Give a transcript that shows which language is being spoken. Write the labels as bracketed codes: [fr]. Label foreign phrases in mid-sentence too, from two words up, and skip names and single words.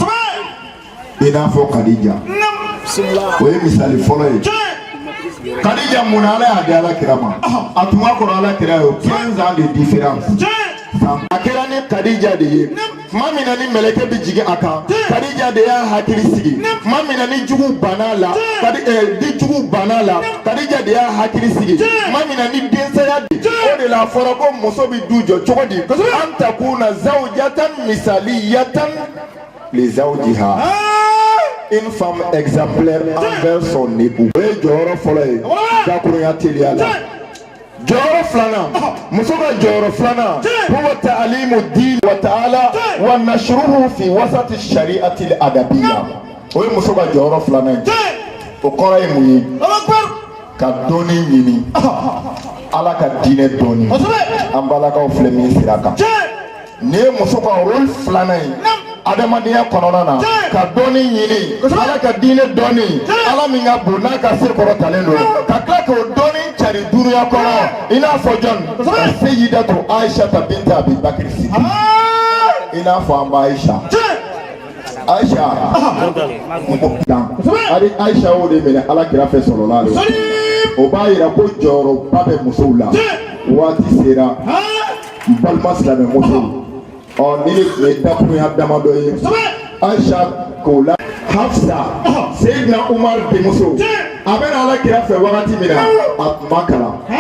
[bm] i n'a fɔ Khadija o ye misali fɔlɔ ye Khadija mun ala y'a di alakira ma a tun ka kɔrɔ alakira ye 15 [fr] ans de différence [bm] a kɛra ni Khadija de ye tuma min na ni mɛlɛkɛ bɛ jigin a kan Khadija de y'a hakili sigi tuma min na ni jugu banna la Khadija de y'a hakili sigi tuma min na ni densaya o de la fɔra ko muso bɛ du jɔ cogo di [ar] أن تكون زوجة مثالية لزوجها [fr] une femme exemplaire envers son époux. [bm] O ye jɔyɔrɔ fɔlɔ ye dakurunya teliya la. [ar] jɔyɔrɔ filanan muso ka jɔyɔrɔ filanan هو تعليم دين وتعالى ونشره في وسط الشريعة الأدبية. [bm] O ye muso ka jɔyɔrɔ filanan ye. o kɔrɔ ye mun ye ka dɔɔni ɲini ala ka diinɛ dɔɔni an balakaw filɛ min sira kan ni ye muso ka rôle filanan ye adamadenya kɔnɔna na ka dɔɔni ɲini ala ka diinɛ dɔɔni ala min ka bon n'a ka se kɔrɔtalen don ka tila k'o dɔɔni cari dunuya kɔnɔ i n'a fɔ jɔn Seyidatu Aishata binti Abi Bakri Siddiq i n'a fɔ an ba Aisha Aisha Aisha o de minɛ ala kira fɛ [ar] صلى الله عليه وسلم [bm] o b'a yira ko jɔyɔrɔba bɛ musow la waati sera n balima silamɛ musow ni ne tun ye dakurunya damadɔ ye Aisha k'o la Hafsa Seydina Umar denmuso a bɛna ala kira fɛ wagati min na a tun ma kalan